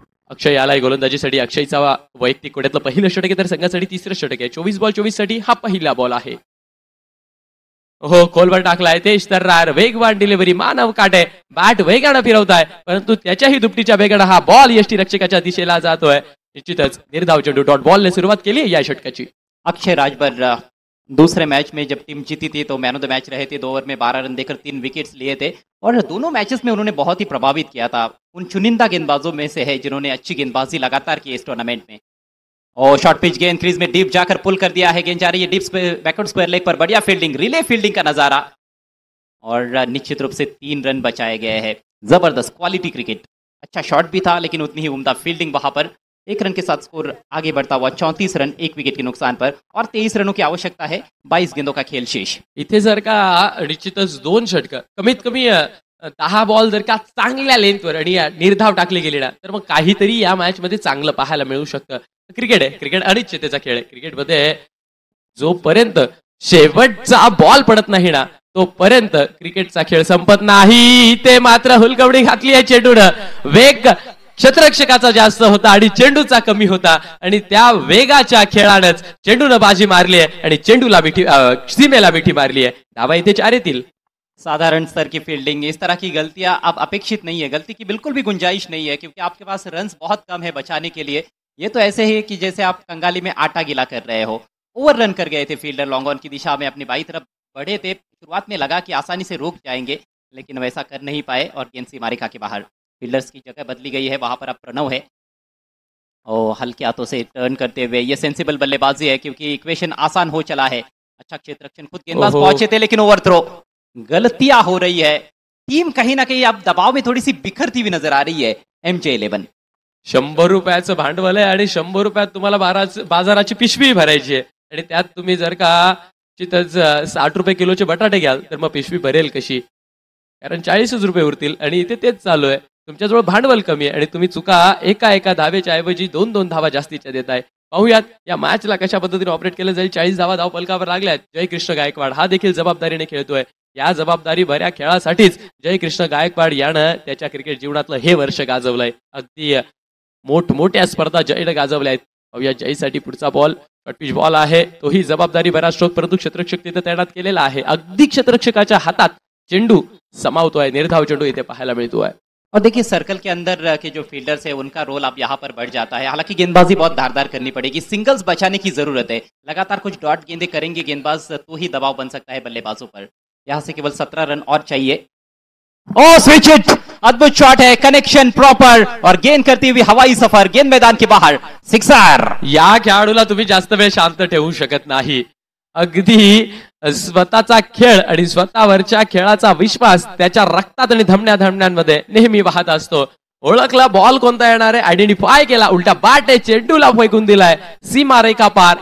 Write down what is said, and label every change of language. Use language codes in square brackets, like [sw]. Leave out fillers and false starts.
[mr] अक्षय आलाय गोलंदाजीसाठी. अक्षयचा वैयक्तिक कोड्यातलं पहिलं षटक आहे तर संघासाठी तिसरं षटक आहे. 24 बॉल 24 साठी हा पहिला बॉल आहे. हो, खोलवर टाकलाय तेज तर्रार, वेगवान डिलिव्हरी, मानव काटे बॅट वेगानं फिरवताय, परंतु त्याच्याही दुपटीच्या वेगानं हा बॉल यष्टी रक्षकाच्या दिशेला जातोय. निश्चितच निर्धाव चेंडू डॉट बॉलने सुरुवात केली या षटकाची. [hi] अक्षय राजभर दूसरे मैच में जब टीम जीती थी तो मैन ऑफ द मैच रहे थे. 2 ओवर में 12 रन देकर 3 विकेट्स लिए थे और दोनों मैचेस में उन्होंने बहुत ही प्रभावित किया था. उन चुनिंदा गेंदबाजों में से है जिन्होंने अच्छी गेंदबाजी लगातार की इस टूर्नामेंट में. और शॉर्ट पिच गेंद क्रीज में डीप जाकर पुल कर दिया है. गेंद जा रही है डीप बैकवर्ड स्क्वायर लेग पर. बढ़िया फील्डिंग, रिले फील्डिंग का नजारा और निश्चित रूप से 3 रन बचाए गए हैं. जबरदस्त क्वालिटी क्रिकेट. अच्छा शॉट भी था लेकिन उतनी ही उम्दा फील्डिंग वहां पर. 1 रन के साथ स्कोर आगे बढ़ता हुआ 34 रन 1 विकेट के नुकसान पर और 23 रनों की आवश्यकता है. 22 गेंदों का खेल शेष. [mr] इथे जर का निश्चितच 2 षटक कमीत कमी 10 बॉल जर का चांगल्या लेंथवर आणि निर्धाव टाकले गेले ना, तर मग काहीतरी या मॅच मध्ये चांगलं पाहायला मिळू शकतं. क्रिकेट आहे, क्रिकेट अनिश्चिततेचा खेळ आहे. क्रिकेटमध्ये जोपर्यंत शेवटचा बॉल पडत नाही ना, तोपर्यंत क्रिकेटचा खेळ संपत नाही. ते मात्र हुलकवडी घातली आहे चेंडूनं. वेग क्षेत्ररक्षकाचा जास्त होता आणि चेंडूचा कमी होता आणि त्या वेगाच्या खेळानंच चेंडूनं बाजी मारली आहे आणि चेंडूला मिठी सीमेला मिठी मारली आहे. धावा इथे 4 येतील. [hi] साधारण स्तर की फील्डिंग, इस तरह की गलतियां अब अपेक्षित नहीं है. गलती की बिल्कुल भी गुंजाइश नहीं है क्योंकि आपके पास रन्स बहुत कम है बचाने के लिए. ये तो ऐसे ही कि जैसे आप कंगाली में आटा गीला कर रहे हो. ओवर रन कर गए थे फील्डर. लॉन्ग ऑन की दिशा में अपनी बाई तरफ बढ़े थे. शुरुआत में लगा कि आसानी से रोक जाएंगे लेकिन वैसा कर नहीं पाए और गेंद सीमा रेखा के बाहर. फील्डर्स की जगह बदली गई है, वहां पर अब प्रणव है और हल्के हाथों से टर्न करते हुए. ये सेंसिबल बल्लेबाजी है क्योंकि इक्वेशन आसान हो चला है. अच्छा क्षेत्ररक्षण, खुद गेंदबाज पहुंचे थे लेकिन ओवर थ्रो. गलतियां हो रही है. टीम कहीं ना कहीं अब दबाव में थोड़ी सी बिखरती हुई नजर आ रही है. MJ11 [mr] 100 रुपयाचं भांडवल आहे आणि 100 रुपयात तुम्हाला बाजाराची पिशवी भरायची आहे आणि त्यात तुम्ही जर का तिथंच 60 रुपये किलोचे बटाटे घ्याल तर मग पिशवी भरेल कशी, कारण 40 रुपये उरतील आणि इथे तेच चालू आहे. तुमच्याजवळ भांडवल कमी आहे आणि तुम्ही चुका एका धावेच्या ऐवजी 2 धावा जास्तीच्या देताय. पाहूयात या मॅचला कशा पद्धतीने ऑपरेट केलं जाईल. 40 धावा धावफलकावर लागल्यात. जयकृष्ण गायकवाड हा देखील जबाबदारीने खेळतोय. या जबाबदारी भऱ्या खेळासाठीच जयकृष्ण गायकवाड यानं त्याच्या क्रिकेट जीवनातलं हे वर्ष गाजवलंय. अगदी मोठमोठ्या स्पर्धा जयनं गाजवल्या आहेत. पाहूया जयसाठी पुढचा बॉल कटपिच बॉल आहे. तोही जबाबदारी भरा स्ट्रोक, परंतु क्षेत्ररक्षक तिथे तैनात केलेला आहे. अगदी क्षेत्ररक्षकाच्या हातात चेंडू समावतोय. निर्धाव चेंडू इथे पाहायला मिळतोय. [hi] और देखिए सर्कल के अंदर के जो फील्डर्स है उनका रोल अब यहाँ पर बढ़ जाता है। हालांकि गेंदबाजी बहुत धारदार करनी पड़ेगी, सिंगल्स बचाने की जरूरत है। लगातार कुछ डॉट गेंदे करेंगे गेंदबाज तो ही दबाव बन सकता है बल्लेबाजों पर। यहाँ से केवल 17 रन और चाहिए। [en] oh switch it, [hi] अद्भुत शॉट है, कनेक्शन प्रॉपर और गेंद करती हुई हवाई सफर, गेंद मैदान के बाहर, सिक्सर। [mr] या खेळाडूला तुम्ही जास्त वेळ शांत ठेवू शकत नाही। अगदी स्वतःचा खेळ आणि स्वतःवरच्या खेळाचा विश्वास त्याच्या रक्तात आणि धमन्यांमध्ये नेहमी वाहत असतो। ओळखला बॉल कोणता येणार आहे, आयडेंटिफाय केला, उलटा बॅट आहे, चेंडूला फेकून दिलाय सीमारेखा पार।